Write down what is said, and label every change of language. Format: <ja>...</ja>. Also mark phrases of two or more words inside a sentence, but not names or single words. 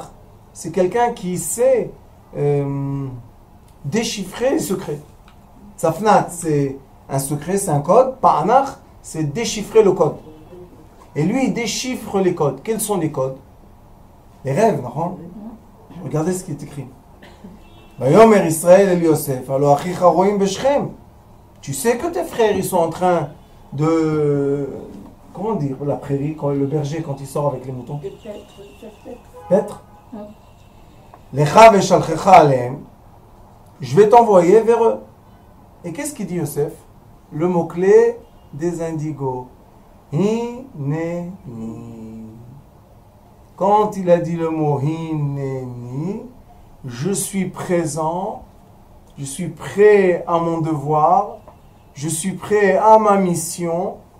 <fr>C'est quelqu'un qui sait déchiffrer les secrets. Safnat, c'est un secret, c'est un code. Pa'anach, c'est déchiffrer le code. Et lui, il déchiffre les codes. Quels sont les codes? Les rêves, non? Regardez ce qui est écrit.</fr> <he>ויאמר ישראל אל יוסף הלוא אחיך רועים בשכם.</he> <fr>Tu sais que tes frères, ils sont en train de... Comment dire, la prairie, quand le berger, quand il sort avec les moutons? Peut-être.</fr> <he>לכה ואשלחך אליהם.</he> <fr>Je vais t'envoyer vers eux. Et qu'est-ce qu'il dit Yosef? Le mot-clé des indigos. Hineni. Quand il a dit le mot Hineni, je suis présent, je suis prêt à mon devoir, je suis prêt à ma mission.</fr>